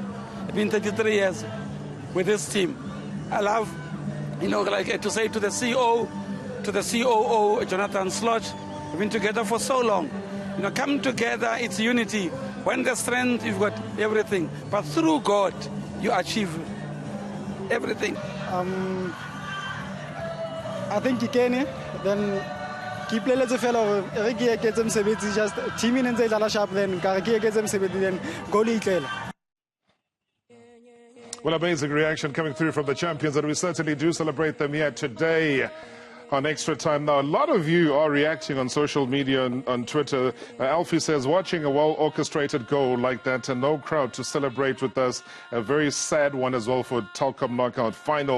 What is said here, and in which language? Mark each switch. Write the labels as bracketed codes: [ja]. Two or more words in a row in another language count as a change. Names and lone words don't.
[en] It's been 33 years with this team. I love, to say to the CEO, to the COO, Jonathan Sludge, we've been together for so long. Come together, it's unity. When there's strength, you've got everything. But through God, you achieve everything. I think [st] Ikene, then Ke ipoleletse fela hore re ke eketse mosebetsi [en] just team [st] e ntse e dlala sharp then ka re ke eketse mosebetsi then goal e itlela. [en] Well, amazing reaction coming through from the champions, and we certainly do celebrate them here today on Extra Time. Now, a lot of you are reacting on social media and on Twitter. Alfie says, watching a well-orchestrated goal like that and no crowd to celebrate with us, a very sad one as well for Telkom knockout final.